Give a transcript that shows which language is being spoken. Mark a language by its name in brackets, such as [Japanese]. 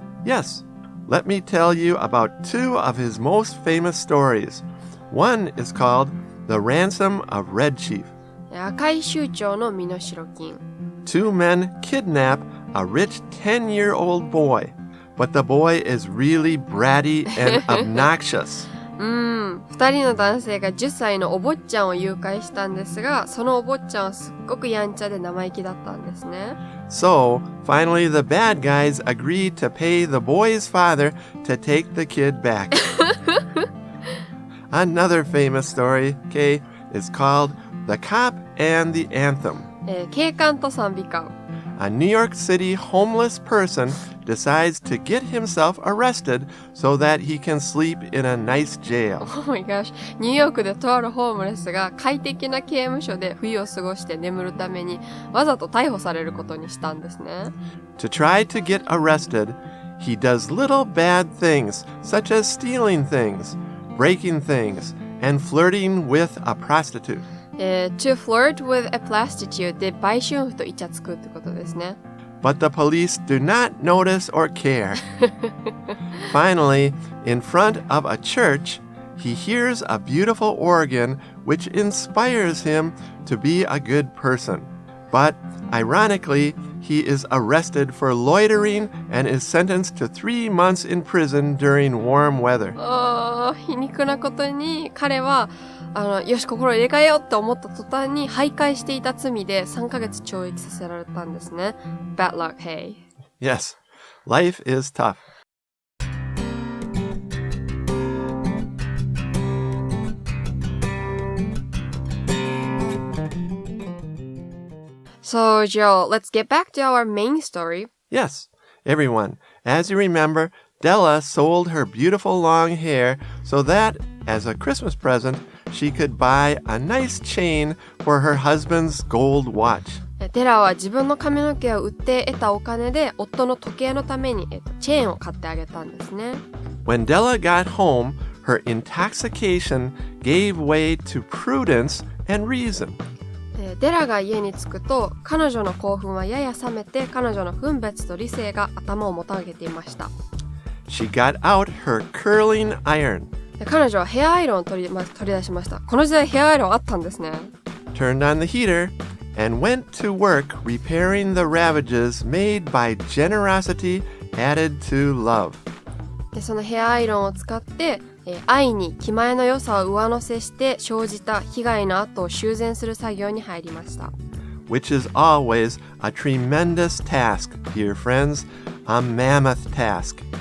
[English] Yes, let me tell you about two of his most famous stories. One is called The Ransom of Red Chief. [Japanese] 赤い州長の身代金。 [English] Two men kidnap a rich 10-year-old boy, but the boy is really bratty and obnoxious. [Japanese] 二人の男性が10歳のお坊ちゃんを誘拐したんですが、そのお坊ちゃんはすっごくやんちゃで生意気だったんですね。 [English] So, finally the bad guys agreed to pay the boy's father to take the kid back. Another famous story, Kei, is called The Cop and the Anthem. [Japanese] 警官と賛美歌。 [English] A New York City homeless person decides to get himself arrested so that he can sleep in a nice jail. Oh my gosh. [Japanese] ニューヨークでとあるホームレスが快適な刑務所で冬を過ごして眠るためにわざと逮捕されることにしたんですね。 [English] To try to get arrested, he does little bad things such as stealing things, breaking things, and flirting with a prostitute. To flirt with a prostitute [Japanese] で売春婦とイチャつくってことですね。 [English] But the police do not notice or care. Finally, in front of a church, he hears a beautiful organ which inspires him to be a good person. But, ironically, he is arrested for loitering and is sentenced to 3 months in prison during warm weather. [Japanese] 皮肉なことに彼はよし心を入れ替えようって思った途端に徘徊していた罪で3ヶ月懲役させられたんですね。 [English] Bad luck, hey. Yes, life is tough. So, Joe, let's get back to our main story. Yes, everyone, as you remember, Della sold her beautiful long hair so that, as a Christmas present, she could buy a nice chain for her husband's gold watch. [Japanese] デラは自分の髪の毛を売って得たお金で夫の時計のために、チェーンを買ってあげたんですね。 [English] When Della got home, her intoxication gave way to prudence and reason. [Japanese] デラが家に着くと彼女の興奮はやや冷めて彼女の分別と理性が頭をもたげていました。 [English] She got out her curling iron. [Japanese] 彼女はヘアアイロンを取り出しました。この時代ヘアアイロンあったんですね。 [English] Turned on the heater and went to work repairing the ravages made by generosity added to love. [Japanese] でそのヘアアイロンを使って愛に気前の良さを上乗せして生じた被害の跡を修繕する作業に入りました。 [English] Which is always a tremendous task, dear friends, a mammoth task.